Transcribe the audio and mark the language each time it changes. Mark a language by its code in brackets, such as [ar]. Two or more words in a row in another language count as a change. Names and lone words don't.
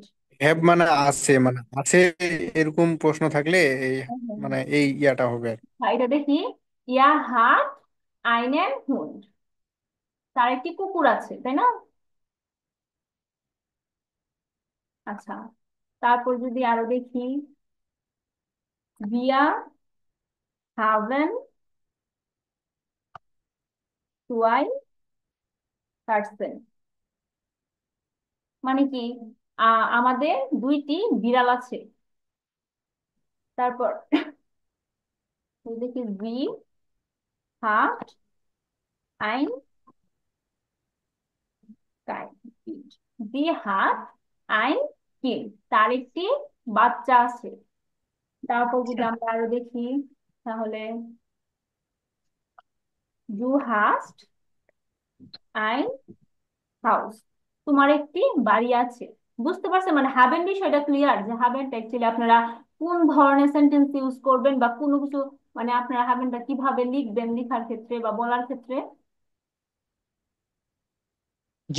[bn] হ্যাভ মানে আছে, মানে আছে, এরকম প্রশ্ন থাকলে এই মানে এই ইয়াটা হবে আর কি। হ্যাঁ, এটা দেখি, [de] Er hat einen Hund, [bn] তার একটি কুকুর আছে, তাই না? আচ্ছা, তারপর যদি আরো দেখি, [de] wir haben zwei Katzen, [bn] মানে কি আমাদের দুইটি বিড়াল আছে। তারপর এই দেখি [de] wie hat ein Kind, wie hat ein Kind, [bn] তার একটি বাচ্চা আছে। তারপর যদি আচ্ছা, আমরা আরো দেখি তাহলে [de] du hast ein Haus, [bn] তোমার একটি বাড়ি আছে। বুঝতে পারছেন? মানে হ্যাভেন বিষয়টা ক্লিয়ার, যে হ্যাভেনটা অ্যাকচুয়ালি আপনারা কোন ধরনের সেন্টেন্স ইউজ করবেন বা কোনো কিছু, মানে আপনারা হ্যাভেনটা কিভাবে লিখবেন লেখার ক্ষেত্রে বা বলার ক্ষেত্রে। জি।